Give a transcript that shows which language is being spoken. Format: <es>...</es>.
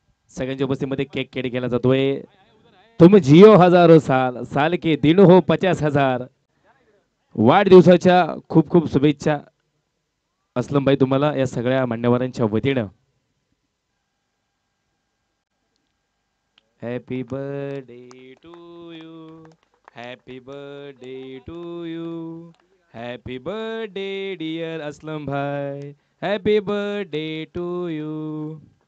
<mr>सगळ्यांच्या उपस्थितीमध्ये cake cut केला जातोय.</mr> <hi>तुम जियो हजारो साल, साल के दिन हो 50,000.</hi> <mr>वाढदिवसाच्या खूप खूप शुभेच्छा असलम भाई तुम्हाला या सगळ्या मान्यवरांच्या वतीनं.</mr> <en>Happy birthday to you, happy birthday to you, happy birthday dear Aslam भाई, happy birthday to you.</en>